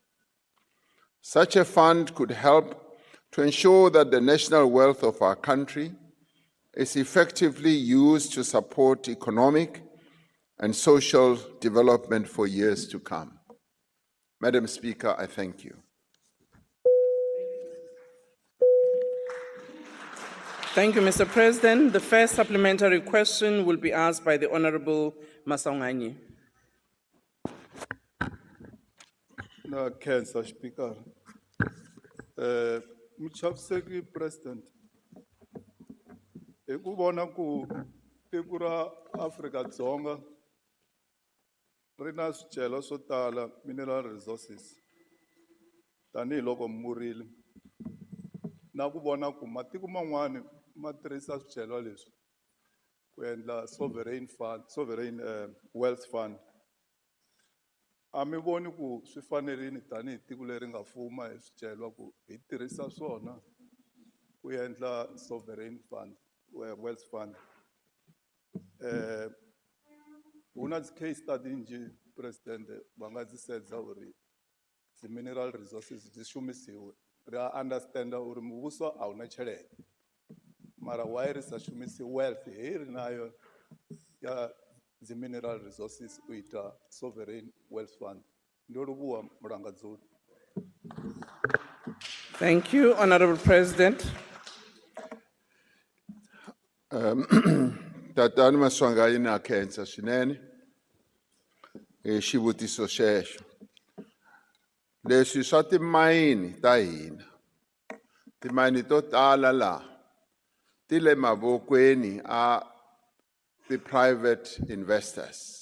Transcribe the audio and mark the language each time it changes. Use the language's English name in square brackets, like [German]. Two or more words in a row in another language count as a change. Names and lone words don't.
[English] Such a fund could help to ensure that the national wealth of our country is effectively used to support economic and social development for years to come. Madam Speaker, I thank you. Thank you, Mr. President. The first supplementary question will be asked by the Honorable Masaunganye. [Tsonga] Na Cancer Speaker. Muchaviseki President. Hi ku vona ku tiko ra Afrika-Dzonga ri na swicelwa swo tala, [English] mineral resources. [Tsonga] Tanihiloko murile. Na ku vona ku matiko man'wani ma tirhisa swicelwa leswi ku endla [English] sovereign wealth fund. [Tsonga] A mi voni ku swi fanerile tanihi tiko leri nga fuma hi swicelwa ku hi tirhisa swona ku endla [English] sovereign fund, wealth fund. [Venda] Una [English] case study [Venda] nje President va nga dzi sedza uri [English] the mineral resources [Venda] dzi shumisiwe. Ri understand uri muvhuso a una tshelede. Mara why ri sa shumisi wealth hei ri nayo ya [English] the mineral resources [Venda] u ita [English] sovereign wealth fund. [Venda] Ndo livhuwa mulangadzuli. [English] Thank you, Honorable President. [Tsonga] Tatani Maswangayi na khensa swinene hi xivutiso xexo. Leswi swa timayini ta hina, timayini to tala laha ti le mavokweni a [English] ti-private investors.